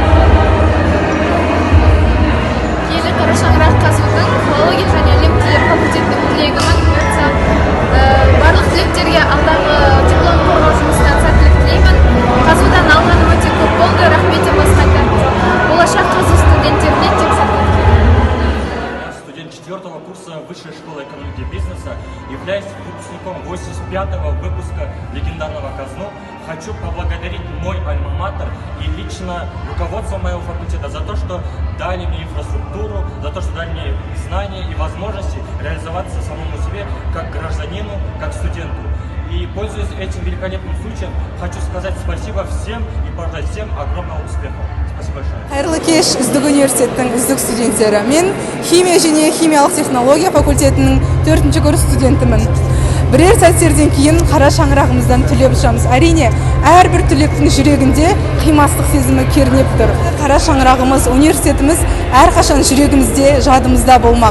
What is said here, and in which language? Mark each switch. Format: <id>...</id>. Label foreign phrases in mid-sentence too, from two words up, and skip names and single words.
<kk>Киелі қара шаңырақ қазудың филология және әлем тілдері факультетінің түлегімін. Барлық түлектерге алдағы диплом қорғау жұмысынан сәттілік тілеймін. Қазудан алғаным өте көп болды, рахмет деп бас қайтарым. Болашақ қазу студенттеріне тек сәттілік.</kk> <ru>4-го курса Высшей школы экономики и бизнеса, являюсь выпускником 85-го выпуска легендарного КАЗНУ. Хочу поблагодарить мой альма-матер и лично руководство моего факультета за то, что дали мне инфраструктуру, за то, что дали мне знания и возможности реализоваться самому себе как гражданину, как студенту. И, пользуясь этим великолепным случаем, хочу сказать спасибо всем и пожелать всем огромного успеха. Спасибо большое.</ru> <kk>Қайырлы кеш, үздік университеттің үздік студенттері. Мен химия және химиялық технология факультетінің 4-ші курс студентімін. Бірер сәттерден кейін қара шаңырағымыздан түлеп ұшамыз. Әрине, әрбір түлектің жүрегінде қимастық сезімі кернеп тұр. Қара шаңырағымыз, университетіміз әрқашан жүрегімізде, жадымызда болмақ.</kk>